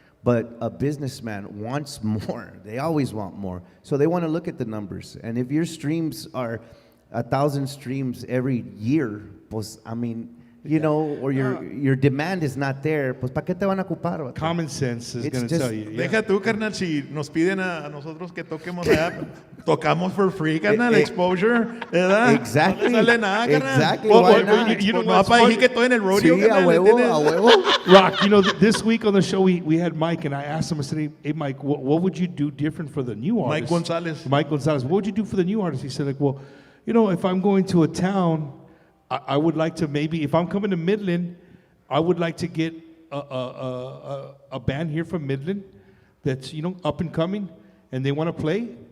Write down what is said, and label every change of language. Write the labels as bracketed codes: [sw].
[en] But a businessman wants more. They always want more. So they want to look at the numbers. And if your streams are 1,000 streams every year, pues, I mean, you know, or your demand is not there, [es] pues ¿para qué te van a ocupar? [en] Common sense is going to tell you. [es] Deja tú, carnal, si nos piden a nosotros que toquemos allá, tocamos [en] for free, [es] carnal, exposure, ¿verdad? [en] Exactly. [es] No sale nada, carnal. [en] Exactly. Why not? You know [es] no para decir que estoy en el rodeo, Sí, a huevo, a huevo. [en] Rock, you know, this week on the show, we had Mike, and I asked him, I said, hey, Mike, what would you do different for the new artists? Mike Gonzalez. What would you do for the new artists? He said, like, well, you know, if I'm going to a town, I would like to maybe, if I'm coming to Midland, I would like to get a band here from Midland that's, you know, up and coming, and they want to play.